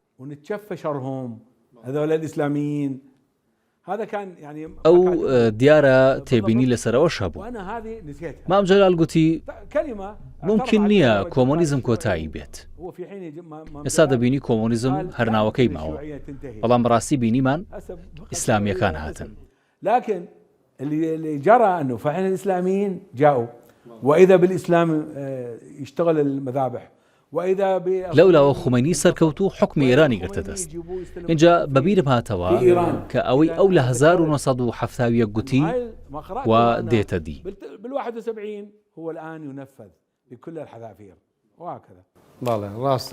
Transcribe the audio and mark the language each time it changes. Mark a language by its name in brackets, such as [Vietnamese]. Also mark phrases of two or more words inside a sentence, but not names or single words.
[Central Kurdish] ئەو دیارە تێبینی لەسەرەوەش هەبوو. مام جەلال گوتی ممکن نییە کۆمۆنیزم کۆتایی بێت. ئێستا دەبینی کۆمۆنیزم هەرناوەکەی ماوە، بەڵام بەڕاستی بینیمان ئیسلامیەکان هاتن. [Arabic] لكن اللي جرى أنه فعلا الإسلاميين جاءوا وإذا بالإسلام يشتغل المذابح [Central Kurdish] لەولاوە خومینی سەرکەوت و حکمی ئێرانی گرتە دەست. اینجا بەبیرم هاتەوە کە ئەوەی ئەو لە 1970 گوتی و دێتە دی. بەڵێ ڕاستە.